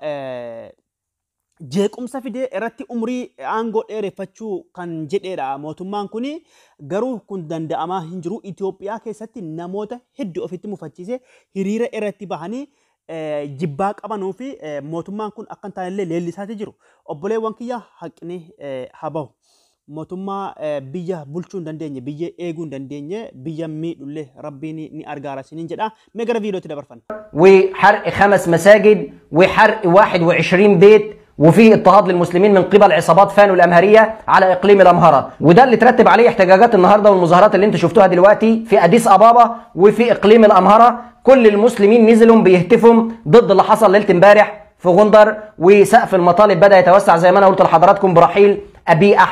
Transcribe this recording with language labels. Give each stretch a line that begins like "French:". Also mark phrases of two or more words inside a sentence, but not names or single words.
Oromo: jeequmsa fidee irratti umrii aangoo dheereffachuu kan jedheedha mootummaan kuni garuu kun danda'amaa hin jiru Itoophiyaa keessatti namoota hedduu ofitti mufachiise hiriira irratti bahanii jibbaa qabanuu fi mootummaan kun akka hin taanellee leellisaati jiru obboleewwan kiyya haqni habahu mootummaa biyya bulchuu hin dandeenye biyya eeguu hin dandeenye biyya miidhullee rabbiin ni argaara siniin jedha mee gara viidiyootti dabarfan
Arabic: وحرق 5 مساجد وحرق 21 بيت وفي اضطهاد للمسلمين من قبل عصابات فانو الامهريه على اقليم الامهره وده اللي ترتب عليه احتجاجات النهارده والمظاهرات اللي انتم شفتوها دلوقتي في اديس ابابا وفي اقليم الامهره كل المسلمين نزلوا بيهتفوا ضد اللي حصل ليله امبارح في غندر وسقف المطالب بدا يتوسع زي ما انا قلت لحضراتكم برحيل ابي احمد.